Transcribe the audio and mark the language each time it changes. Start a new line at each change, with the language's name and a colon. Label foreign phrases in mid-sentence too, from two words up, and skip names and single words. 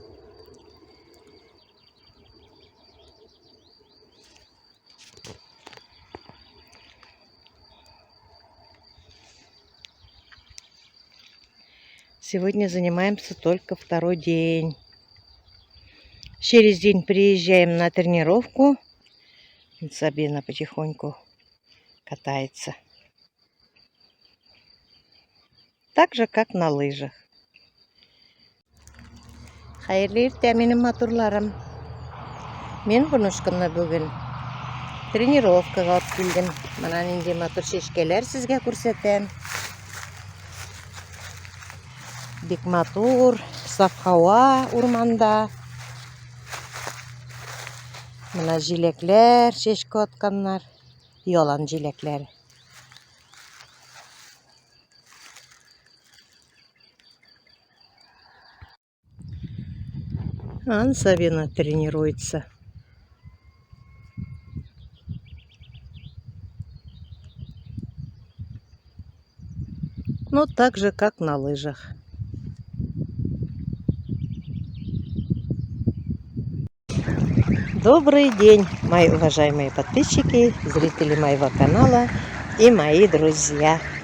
Russian: Сегодня занимаемся только второй день. Через день приезжаем на тренировку. Сабина потихоньку катается. Так же, как на лыжах.
Tatar: Хайырлы иртә минем матурларым. Мен бунушкамны бүген тренировкага алып килдем. Мына нинди матур чәчкәләр сезгә күрсәтәм. Бик матур, саф һава урманда. Мына җиләкләр чәчкә атканнар. Ялан җиләкләре. Сабина тренируется.
Russian: Ну, так же, как на лыжах. Добрый день, мои уважаемые подписчики, зрители моего канала и мои друзья.